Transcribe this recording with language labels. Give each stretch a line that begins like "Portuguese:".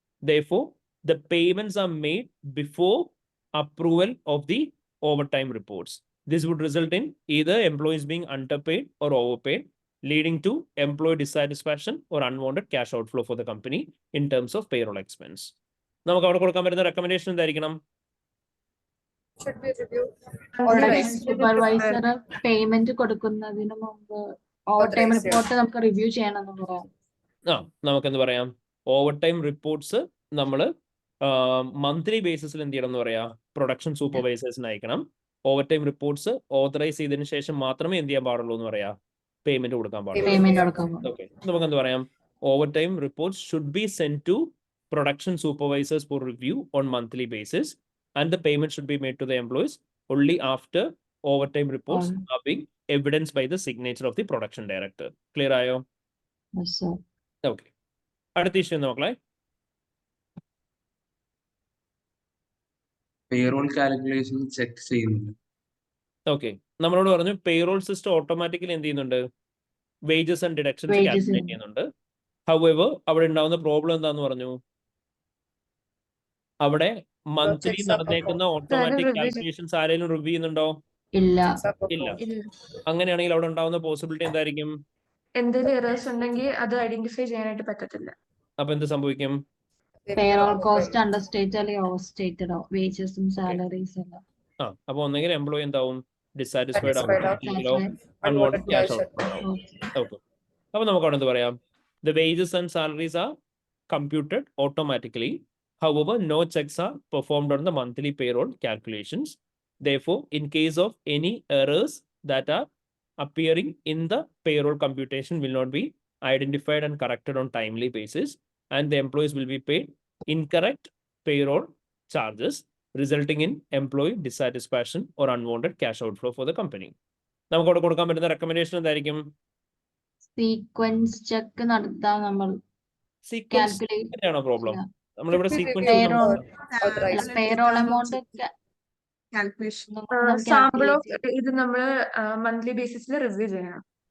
English: Therefore, the payments are made before approval of the overtime reports. This would result in either employees being underpaid or overpaid, leading to employee dissatisfaction or unwanted cash outflow for the company in terms of payroll expense.
Malayalam: നമുക്ക് അവിടെ കൊടുക്കാൻ പറ്റുന്ന recommendation എന്തായിരിക്കണം? Supervisor payment കൊടുക്കുന്നതിന് മുമ്പ് over time report നമുക്ക് review ചെയ്യണമെന്ന് പറയാം. നമുക്കെന്ത് പറയാം, ഓവർ ടൈം റിപ്പോർട്ട്സ് നമ്മൾ മന്ത്ലി ബേസിസിൽ എന്ത് ചെയ്യണം എന്ന് പറയാം, പ്രൊഡക്ഷൻ സൂപ്പർവൈസേഴ്സിന് അയക്കണം. ഓവർ ടൈം റിപ്പോർട്ട്സ് ഓതറൈസ് ചെയ്തതിനു ശേഷം മാത്രമേ എന്ത് ചെയ്യാൻ പാടുള്ളൂ എന്ന് പറയാം, പേയ്മെന്റ് കൊടുക്കാൻ പാടുള്ളൂ. ഓക്കെ, നമുക്ക് എന്ത് പറയാം,
English: Over time reports should be send to production supervisors for review on monthly basis, and the payment should be made to the employees only after overtime reports are being evidenced by the signature of the production director. Clear ayo? Yes, sir.
Malayalam: Okay. അടുത്ത issue നോക്കളെ. Payroll calculation check ചെയ്യുന്നുണ്ട്. Okay, നമ്മളോട് പറഞ്ഞു payroll system automatically എന്ത് ചെയ്യുന്നുണ്ട്, wages and deductions calculate ചെയ്യുന്നുണ്ട്. However, അവിടെ ഉണ്ടാവുന്ന problem എന്താന്ന് പറഞ്ഞു, അവിടെ മന്ത്ലി നടന്നേക്കുന്ന ഓട്ടോമാറ്റിക് കാൽക്കുലേഷൻസ് ആരെങ്കിലും റിവ്യൂ ചെയ്യുന്നുണ്ടോ? ഇല്ല. അങ്ങനെയാണെങ്കിൽ അവിടെ ഉണ്ടാവുന്ന പോസിബിലിറ്റി എന്തായിരിക്കും? എന്തെങ്കിലും എറേഴ്സ് ഉണ്ടെങ്കിൽ അത് ഐഡന്റിഫൈ ചെയ്യാനായിട്ട് പറ്റത്തില്ല. അപ്പൊ എന്ത് സംഭവിക്കും? പേറോൾ കോസ്റ്റ് അണ്ടർസ്റ്റേറ്റ് അല്ലെങ്കിൽ ഓവർസ്റ്റേറ്റഡോ വേജസും സാലറീസ് എല്ലാം. അപ്പൊ ഒന്നെങ്കിൽ എംപ്ലോയി എന്താവും, ഡിസാറ്റിസ്ഫൈഡ് ആവും, അൺവാണ്ടഡ് ക്യാഷ് ഔട്ട് ഉണ്ടാവും. ഓക്കെ, അപ്പൊ നമുക്ക് അവിടെ എന്ത് പറയാം,
English: the wages and salaries are computed automatically. However, no checks are performed on the monthly payroll calculations. Therefore, in case of any errors that are appearing in the payroll computation will not be identified and corrected on timely basis, and the employees will be paid incorrect payroll charges, resulting in employee dissatisfaction or unwanted cash outflow for the company.
Malayalam: നമുക്ക് അവിടെ കൊടുക്കാൻ പറ്റുന്ന recommendation എന്തായിരിക്കും? Sequence check നടത്താം നമ്മൾ. Sequence ആണോ problem? നമ്മളിവിടെ sequence
English: payroll amount calculation
Malayalam: sample of ഇത് നമ്മൾ മന്ത്ലി ബേസിസിൽ റിവ്യൂ ചെയ്യണം.